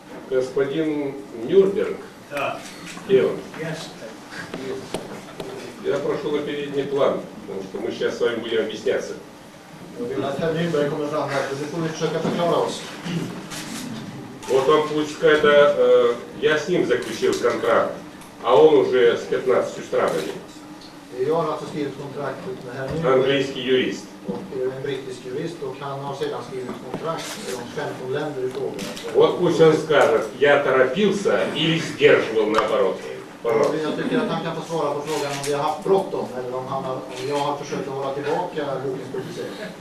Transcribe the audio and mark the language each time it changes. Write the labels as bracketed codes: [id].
[ru] Господин Нюрнберг, где он? Я прошу на передний план, потому что мы сейчас с вами будем объясняться. [sv] Jag vill att herr Nyberg kommer fram här, för nu får vi försöka förklara oss. [ru] Вот он пускай, я с ним заключил контракт, а он уже с 15 странами. [sv] Jag har alltså skrivit kontraktet med herr Nyberg. [ru] Английский юрист. [sv] Och en brittisk jurist, och han har sedan skrivit kontrakt med de 15 länder i frågan. [ru] Вот пусть он скажет, я торопился или сдерживал наоборот. [sv] Jag tycker att han kan få svara på frågan om vi har haft bråttom eller om jag har försökt att hålla tillbaka bokens publicering.